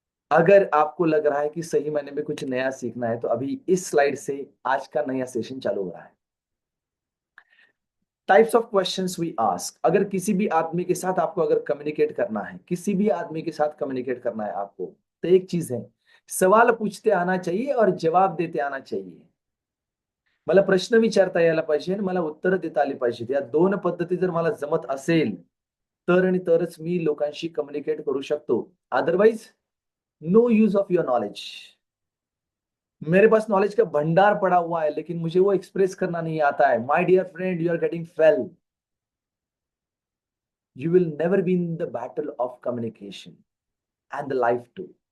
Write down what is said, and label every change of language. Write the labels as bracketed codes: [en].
[hi] अगर आपको लग रहा है कि सही मायने में कुछ नया सीखना है तो अभी इस स्लाइड से आज का नया सेशन चालू हो रहा है। [en] Types of questions we ask. [hi] अगर किसी भी आदमी के साथ आपको अगर कम्युनिकेट करना है, किसी भी आदमी के साथ कम्युनिकेट करना है आपको, तो एक चीज है, सवाल पूछते आना चाहिए और जवाब देते आना चाहिए। [mr] मला प्रश्न विचारता यायला पाहिजे आणि मला उत्तर देता आली पाहिजेत। या दोन पद्धती जर मला जमत असेल तर आणि तरच मी लोकांशी कम्युनिकेट करू शकतो। [en] Otherwise no use of your knowledge. [hi] मेरे पास नॉलेज का भंडार पड़ा हुआ है लेकिन मुझे वो एक्सप्रेस करना नहीं आता है। [en] My dear friend, you are getting fail. You will never be in the battle of communication and the life too.